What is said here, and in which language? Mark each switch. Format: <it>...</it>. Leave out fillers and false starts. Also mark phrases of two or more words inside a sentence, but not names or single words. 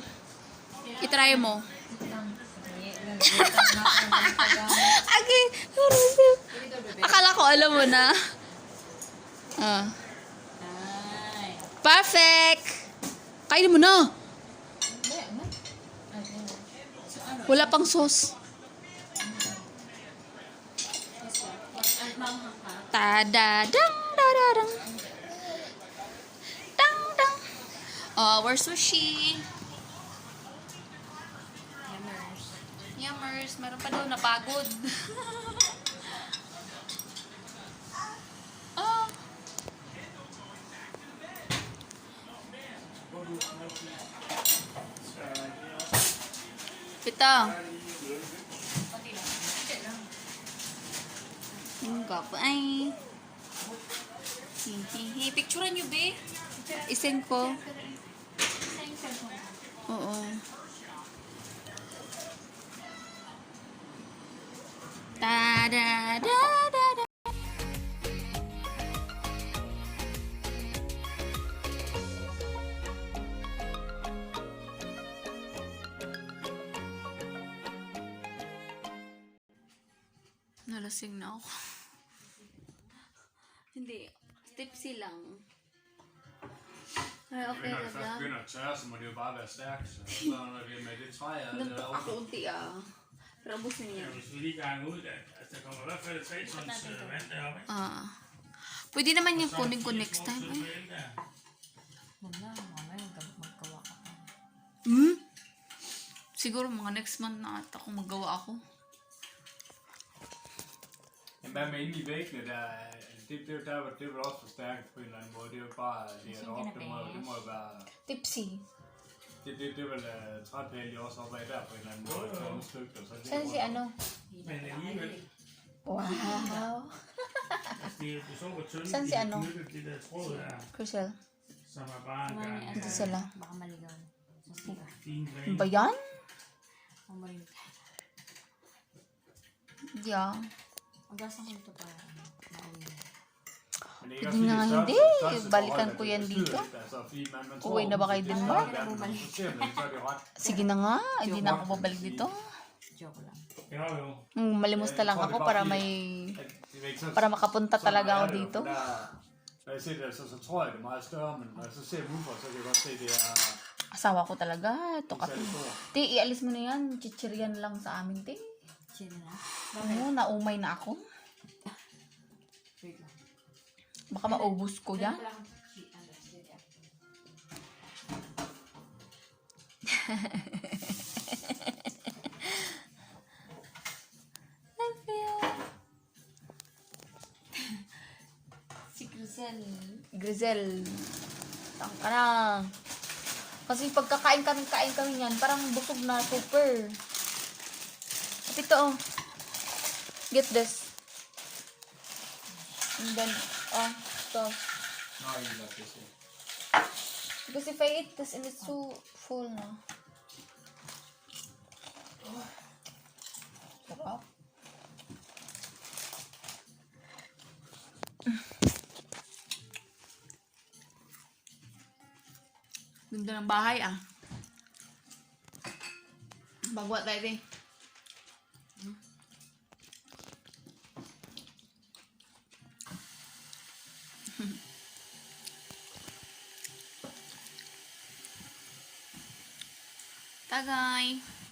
<tl>I-try mo. Agi, akala ko alam mo na. Ah. Perfect! Kainin mo na! Wala pang sauce. Ta-da-dang, da-da-dang. Dang-dang.</tl> <en>Oh, we're sushi. Yummers.</en> <tl>Meron pa daw napagod. Oh. Ito. Enggak pa ay. Hihihi. Picturean nyo, be. Isend ko. Oo. Ta-da-da-da-da. Nalasing na ako. Hindi. Tipsy lang. Ay, okay na</tl> <da>Når det først</da> <tl>ba?</tl> <da>begynder at tørre, så må det jo bare være stærkt. Så når det er med det træ, og det</da> <tl>Nandok</tl> <da>er</da> <tl>ako unti ah. Pero ubos na niya.</tl> <da>Hvis vi lige ganger ud, at der kommer i hvert fald 3 tons vand deroppe, ikke?</da> <tl>Ah. Pwede naman yung kunin ko</tl> <en>next time.</en> <tl>Ay. Wala, mamaya maggawa ka pa. Hmm? Siguro mga</tl> <en>next month</en> <tl>na ata kung magawa ako.</tl> <da>Men hvad med inde i væggene, det er vel også forstærket på en eller anden måde. Det er jo ikke bare det er op, det må jo være...</da> <tl>Tipsy.</tl> <da>Det er vel træpæl, de også oppe af der på en eller anden måde. Et andet stykke, og så det</da> <tl>Saan si ano?</tl> <da>Men alligevel, Wow. det er jo så hvor tynde,</da> <tl>Saan si</tl> <da>de</da> <tl>ano?</tl> <da>har knyttet det der tråd der,</da> <tl>Crystal.</tl> <da>som er bare en gang</da> <tl>Ito sila. Baka maligaw. Sa sila.</tl> <da>fin</da> <tl>Ano</tl> <da>gren.</da> <tl>ba yan? Ang maling. Yeah. Ang gasang ko ito para mauwi.</tl> <da>Men det er</da> <tl>Hindi nga</tl> <da>også</da> <tl>hindi.</tl> <da>største</da> <tl>Balikan</tl> <da>forhold,</da> <tl>ko</tl> <da>at</da> <tl>yan</tl> <da>det</da> <tl>dito.</tl> <da>betyder lidt. Altså, fordi man tror,</da> <tl>Uwi na ba kayo din, Mark?</tl> <da>Så ser man det, så er det ret.</da> <tl>Sige na nga. Hindi na ako babalik dito. Joke lang.</tl> <da>Jo, jo.</da> <tl>Malimusta lang ako para may...</tl> <da>Det er ikke så,</da> <tl>Para makapunta</tl> <da>sådan</da> <tl>talaga</tl> <da>er</da> <tl>ako</tl> <da>det jo,</da> <tl>dito.</tl> <da>for når jeg ser det, så tror jeg det er meget større, men når jeg så ser dem udenfor, så kan jeg godt se, det er</da> <tl>Asawa ko talaga. Ito</tl> <da>ikke</da> <tl>ka.</tl> <da>særlig stort.</da> <tl>Te, ialis mo na yan. Chichiryan lang sa amin, te. Chill na. Oo, naumay na ako. Wait lang. Baka maubos ko yan.</tl> <en>I feel...</en> <tl>Si Grisel. Grizel. Tang ka na. Kasi pagkakain kami niyan, parang busog na super. At ito oh.</tl> <en>Get this. And then, stop.</en> <da>Nå, I lader det se.</da> <en>Because if I eat this and it's so full na.</en> <tl>Sarap. Ganda ng bahay ah. Bagwa tayo din. Tagay.</tl>